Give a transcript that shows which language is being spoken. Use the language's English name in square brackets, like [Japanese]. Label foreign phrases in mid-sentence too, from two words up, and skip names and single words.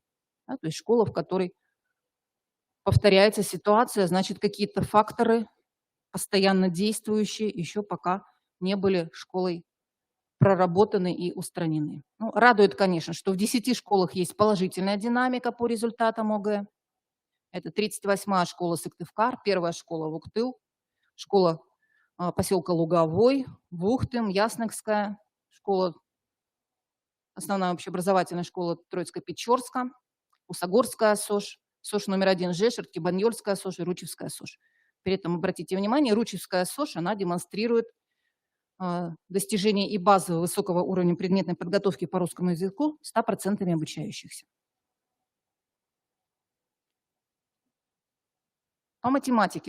[Russian] Да, то есть школа, в которой повторяется ситуация, значит, какие-то факторы, постоянно действующие, еще пока не были школой проработаны и устранены. Ну, радует, конечно, что в 10 школах есть положительная динамика по результатам ОГЭ. Это 38-я школа Сыктывкар, 1-я школа Вуктыл, школа поселка Луговой, Вухтым, Ясныкская, школа, основная общеобразовательная школа Троицко-Печорска, Усогорская СОЖ, СОЖ номер 1 Жешер, Кибаньольская СОЖ и Ручевская СОЖ. При этом, обратите внимание, Ручевская СОЖ, она демонстрирует достижение и базового высокого уровня предметной подготовки по русскому языку 100% обучающихся. По математике.